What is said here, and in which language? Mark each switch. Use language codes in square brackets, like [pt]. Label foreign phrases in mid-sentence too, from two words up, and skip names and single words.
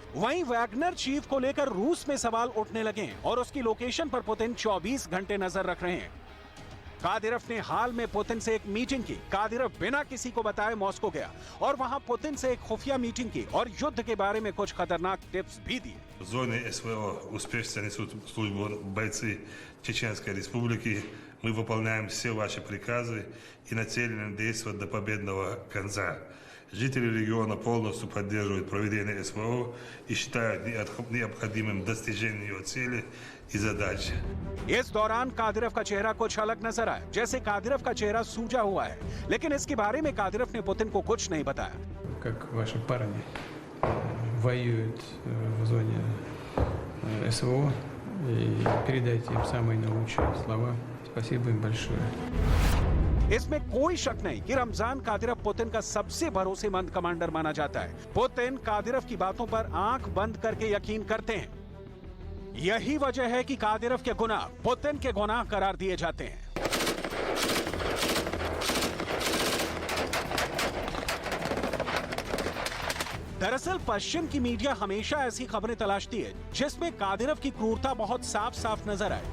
[hi] वहीं वैगनर चीफ को लेकर रूस में सवाल उठने लगे हैं और उसकी लोकेशन पर पुतिन 24 घंटे नजर रख रहे हैं। कादिरोव ने हाल में पुतिन से एक मीटिंग की। कादिरोव बिना किसी को बताए मॉस्को गया और वहां पुतिन से एक खुफिया मीटिंग की और युद्ध के बारे में कुछ खतरनाक टिप्स भी दिए। [ru] В зоне СВО успешно несут службу бойцы Чеченской Республики. Мы выполняем все ваши приказы и нацелены действовать до победного конца. Жители региона полностью поддерживают проведение СВО и считают необходимым достижение ее цели и задачи. [hi] इस दौरान कादिरोव का चेहरा कुछ अलग नजर आया, जैसे कादिरोव का चेहरा सूजा हुआ है, लेकिन इसके बारे में कादिरोव ने पुतिन को कुछ नहीं बताया। [ru] Как ваши парни воюют в зоне СВО, и передайте им самые наилучшие слова. Спасибо им большое. [hi] इसमें कोई शक नहीं कि रमजान कादिरव पुतिन का सबसे भरोसेमंद कमांडर माना जाता है। पुतिन कादिरव की बातों पर आंख बंद करके यकीन करते हैं। यही वजह है कि कादिरव के गुनाह पुतिन के गुनाह करार दिए जाते हैं। दरअसल पश्चिम की मीडिया हमेशा ऐसी खबरें तलाशती है जिसमें कादिरव की क्रूरता बहुत साफ साफ नजर आए।